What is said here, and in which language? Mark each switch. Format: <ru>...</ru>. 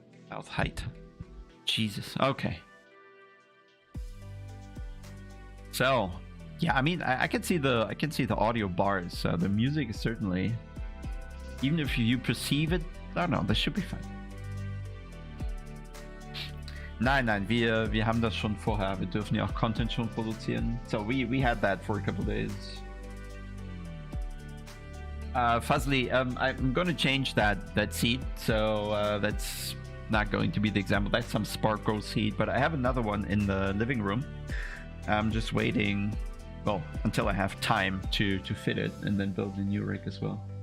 <en>Mouth height. Jesus. Okay. So, yeah, I mean, I can see the audio bars. So the music is certainly, even if you perceive it, I don't know, this should be fine.</en> <de>Nein, wir haben das schon vorher. Wir dürfen ja auch Content schon produzieren.</de> <en>So we had that for a couple days. Fuzzly, I'm going to change that seat, so that's not going to be the example. That's some Sparkle seat, but I have another one in the living room. I'm just waiting, well, until I have time to fit it and then build a new rig as well.</en>